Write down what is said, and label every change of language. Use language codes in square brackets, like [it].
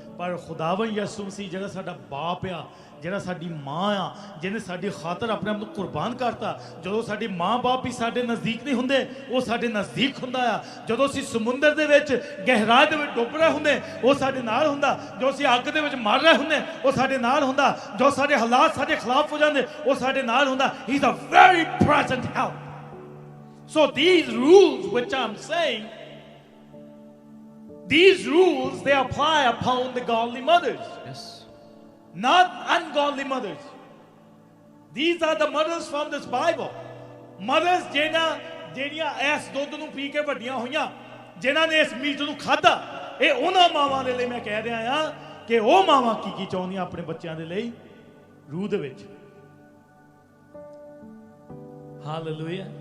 [pa] ਪਰ ਖੁਦਾਵੰਦ ਯਿਸੂ ਮਸੀਹ ਜਿਹੜਾ ਸਾਡਾ ਬਾਪ ਆ, ਜਿਹੜਾ ਸਾਡੀ ਮਾਂ ਆ, ਜਿਹਨੇ ਸਾਡੀ ਖਾਤਰ ਆਪਣੇ ਆਪ ਨੂੰ ਕੁਰਬਾਨ ਕਰਤਾ, ਜਦੋਂ ਸਾਡੇ ਮਾਂ-ਬਾਪ ਵੀ ਸਾਡੇ ਨਜ਼ਦੀਕ ਨਹੀਂ ਹੁੰਦੇ ਉਹ ਸਾਡੇ ਨਜ਼ਦੀਕ ਹੁੰਦਾ ਆ। ਜਦੋਂ ਅਸੀਂ ਸਮੁੰਦਰ ਦੇ ਵਿੱਚ ਗਹਿਰਾਈ ਦੇ ਵਿੱਚ ਡੁੱਬ ਰਹੇ ਹੁੰਦੇ ਉਹ ਸਾਡੇ ਨਾਲ ਹੁੰਦਾ। ਜੋ ਅਸੀਂ ਅੱਗ ਦੇ ਵਿੱਚ ਮਰ ਰਹੇ ਹੁੰਦੇ ਉਹ ਸਾਡੇ ਨਾਲ ਹੁੰਦਾ। ਜੋ ਸਾਡੇ ਹਾਲਾਤ ਸਾਡੇ ਖਿਲਾਫ ਹੋ ਜਾਂਦੇ ਉਹ ਸਾਡੇ ਨਾਲ ਹੁੰਦਾ। [en] He is a very present help. So these rules which I'm saying, these rules they apply upon the godly mothers. Yes. Not ungodly mothers. These are the mothers from this Bible. [pa] Mothers ਜਿਹੜੀਆਂ ਇਸ ਦੁੱਧ ਨੂੰ ਪੀ ਕੇ ਵੱਡੀਆਂ ਹੋਈਆਂ, ਜਿਨ੍ਹਾਂ ਨੇ ਇਸ meat ਨੂੰ ਖਾਧਾ, ਇਹ ਉਹਨਾਂ ਮਾਵਾਂ ਦੇ ਲਈ ਮੈਂ ਕਹਿ ਰਿਹਾ ਆ ਕਿ ਉਹ ਮਾਵਾਂ ਕੀ ਚਾਹੁੰਦੀਆਂ ਆਪਣੇ ਬੱਚਿਆਂ ਦੇ ਲਈ ਰੂਹ ਦੇ ਵਿੱਚ। ਹਾਲੇਲੂਇਆ